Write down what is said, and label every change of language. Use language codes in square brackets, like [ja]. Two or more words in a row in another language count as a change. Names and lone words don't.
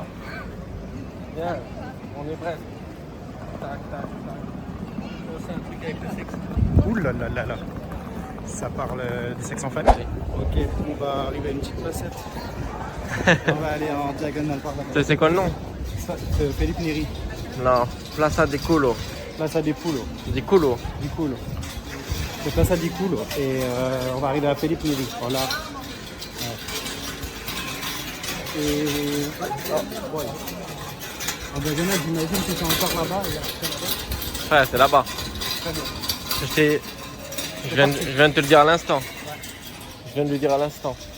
[fr] Viens, on est presque. Tac, tac, tac. C'est un truc avec le sexe. Ouh là là là là. Ça parle du sexe en famille. Ok, on va arriver à une petite placette. On va aller en diagonale par là. C'est quoi le nom? Felipe Neri. Non, Plaza di Culo. Plaza di Culo. Di Culo. Di Culo. C'est Plaza di Culo. Et on va arriver à Felipe Neri. Voilà. Ouais. Et. Oh, ouais. En diagonale, j'imagine que c'est encore là-bas. Ouais, c'est là-bas. Très bien. Je viens de te le dire à l'instant. Je viens de lui dire à l'instant.